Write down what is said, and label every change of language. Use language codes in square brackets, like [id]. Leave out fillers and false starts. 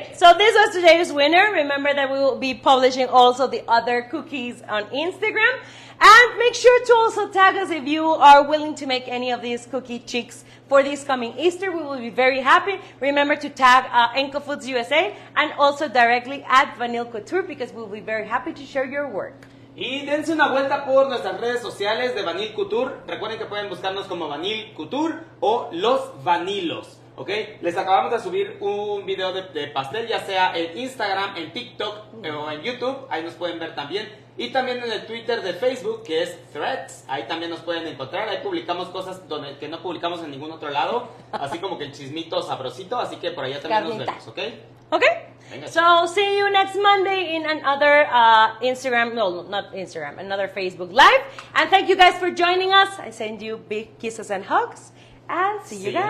[en] Okay, so this was today's winner. Remember that we will be publishing also the other cookies on Instagram. And make sure to also tag us if you are willing to make any of these cookie chicks for this coming Easter. We will be very happy. Remember to tag Enco Foods USA and also directly at Vanille Couture because we will be very happy to share your work. [es] Y dense una vuelta por nuestras redes sociales de Vanille Couture. Recuerden que pueden buscarnos como Vanille Couture o Los Vanilos. ¿Ok? Les acabamos de subir un video de pastel, ya sea en Instagram, en TikTok o en YouTube. Ahí nos pueden ver también. Y también en el Twitter de Facebook, que es Threads. Ahí también nos pueden encontrar. Ahí publicamos cosas que no publicamos en ningún otro lado. Así como que el chismito sabrosito. Así que por allá también nos vemos, ¿ok? [en] Okay? [es] Venga. [en] So, see you next Monday in another Instagram, no, not Instagram, another Facebook Live. And thank you guys for joining us. I send you big kisses and hugs. And see you guys